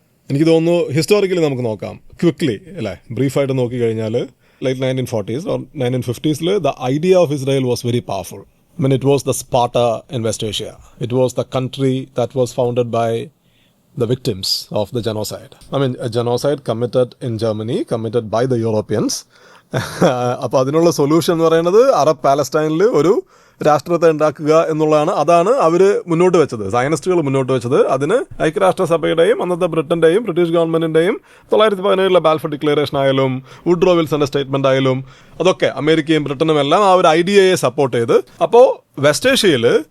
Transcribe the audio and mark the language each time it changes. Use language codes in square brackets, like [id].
[ml] എനിക്ക് തോന്നുന്നു ഹിസ്റ്റോറിക്കലി നമുക്ക് നോക്കാം ക്വിക്ലി, അല്ലെ? ബ്രീഫായിട്ട് നോക്കി കഴിഞ്ഞാൽ [en] late 1940s or 1950s the idea of Israel was very powerful. I mean, it was the Sparta in West Asia. It was the country that was founded by the victims of the genocide. I mean, a genocide committed in Germany, committed by the Europeans. [ml] അപ്പോൾ അതിനുള്ള solution എന്ന് പറയുന്നത് Arab പാലസ്റ്റൈനിൽ ഒരു രാഷ്ട്രത്തെ ഉണ്ടാക്കുക എന്നുള്ളതാണ്. അതാണ് അവര് മുന്നോട്ട് വെച്ചത്, സയനിസ്റ്റുകൾ മുന്നോട്ട് വെച്ചത്. അതിന് ഐക്യരാഷ്ട്രസഭയുടെയും അന്നത്തെ ബ്രിട്ടന്റെയും ബ്രിട്ടീഷ് ഗവൺമെന്റിന്റെയും 1917 ബാൽഫർ ഡിക്ലറേഷൻ ആയാലും വുഡ്രോ വിൽസന്റെ സ്റ്റേറ്റ്മെന്റ് ആയാലും അതൊക്കെ അമേരിക്കയും ബ്രിട്ടനും എല്ലാം ആ ഒരു ഐഡിയയെ സപ്പോർട്ട് ചെയ്ത്. അപ്പോൾ വെസ്റ്റ് ഏഷ്യയിൽ